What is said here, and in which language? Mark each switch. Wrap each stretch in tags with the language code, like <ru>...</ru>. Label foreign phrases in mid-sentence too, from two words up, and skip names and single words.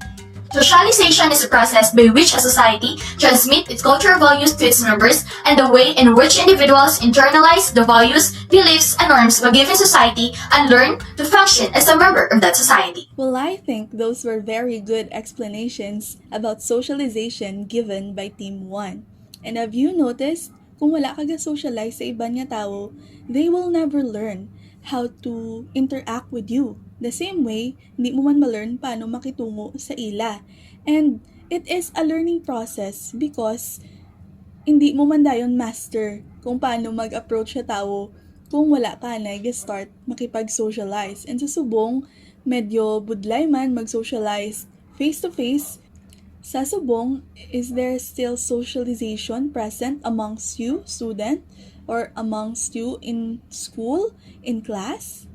<en>Socialization is a process by which a society transmits its cultural values to its members and the way in which individuals internalize the values, beliefs, and norms of a given society and learn to function as a member of that society. Well, I think those were very good explanations about socialization given by Team 1. And have you noticed,</en> <hil>kung wala ka ga-socialize sa ibang nga tao,</hil> <en>they will never learn how to interact with you. The same way,</en> <hil>hindi mo man ma-learn paano makitungo sa ila.</hil> <en>And it is a learning process because</en> <hil>hindi mo man dayon master kung paano mag-approach sa tao kung wala ka na start makipag-socialize. And sa subong, medyo budlay man mag-socialize face-to-face. Sa subong,</hil> <en>is there still socialization present amongst you, student, or amongst you in school, in class?</en>